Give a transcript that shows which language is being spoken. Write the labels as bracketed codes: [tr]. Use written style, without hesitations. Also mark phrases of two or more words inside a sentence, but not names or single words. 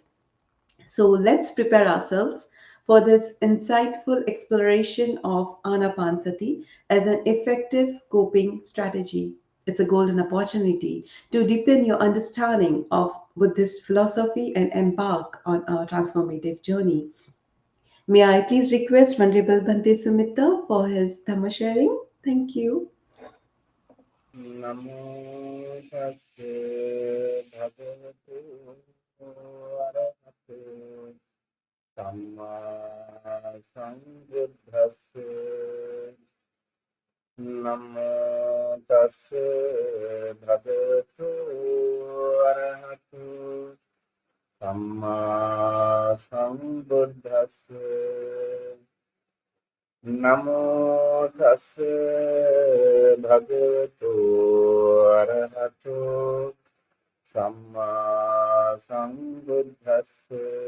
[en] So let's prepare ourselves for this insightful exploration of Anapansati as an effective coping strategy. It's a golden opportunity to deepen your understanding of Buddhist philosophy and embark on a transformative journey. May I please request Venerable Bhante Sumitta for his Dhamma sharing? Thank you. [pi] නමෝ තස්සේ භගවතු අරහතෝ සම්මා සම්බුද්දස්සේ නමෝ තස්සේ භගවතු අරහතෝ සම්මා සම්බුද්දස්සේ නමෝ තස්සේ භගවතු අරහතෝ සම්මා සම්බුද්දස්සේ